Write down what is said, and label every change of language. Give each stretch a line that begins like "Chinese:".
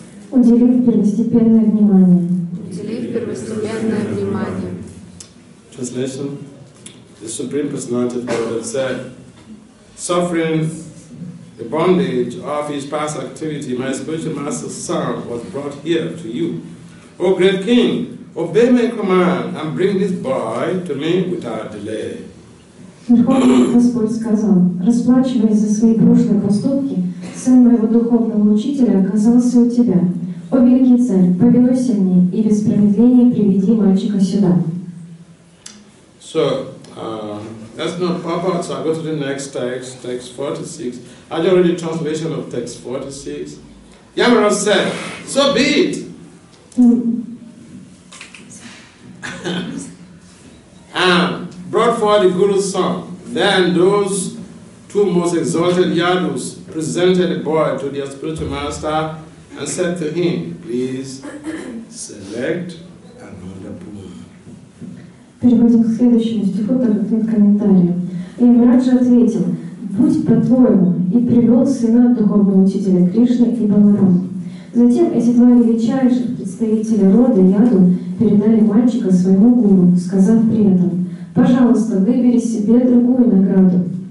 Russian: уделив первостепенное внимание. Уделив первостепенное внимание.
English: Translation: the Supreme Personality of Godhead said, suffering the bondage of his past activity, my spiritual master's son was brought here to you. O great king, obey my command and bring this boy to me without delay.
Russian: Верховный Господь сказал, расплачиваясь за свои прошлые поступки, сын моего духовного учителя оказался у тебя. О великий царь, повинуйся мне и без промедления приведи мальчика сюда.
English: So, that's not Papa, so I go to the next text, text 46. I just read the translation of text 46. Yamaraj said, so be it. And brought forth the Guru's son. Then those two most exalted Yadus presented the boy to their spiritual master and said to him, please select another pool.
Russian: Переходим к следующему стиху, так как нет комментария. И Ямараджа ответил, будь по-твоему, и привел сына духовного учителя Кришны и Баларама. Затем эти два величайших представителя рода Яду передали мальчика своему гуру, сказав при этом, пожалуйста, выбери себе другую награду.